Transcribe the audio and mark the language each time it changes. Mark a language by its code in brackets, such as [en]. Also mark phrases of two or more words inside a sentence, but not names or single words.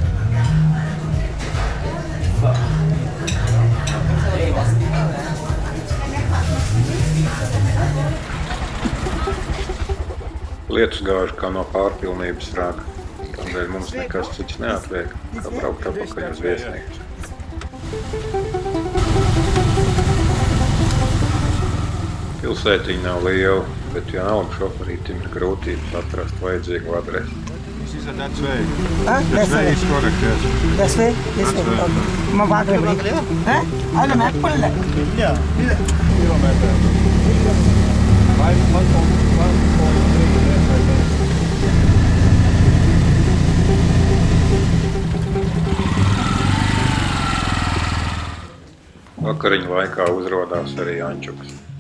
[lv] Lietus gāž kā no pārpilnības raga, tādēļ mums nekas cits neatliek, kā braukt atpakaļ uz viesnīcu. Pilsētiņa nav liela, bet jaunam šoferītim ir grūtības atrast vajadzīgu adresi. [en] This is that way. That's Way is correct, yes. This way? This way. That's Okay. Ma vagra bri. Alla map pulle. [lv] Vakariņu laikā uzrodās arī ančukas.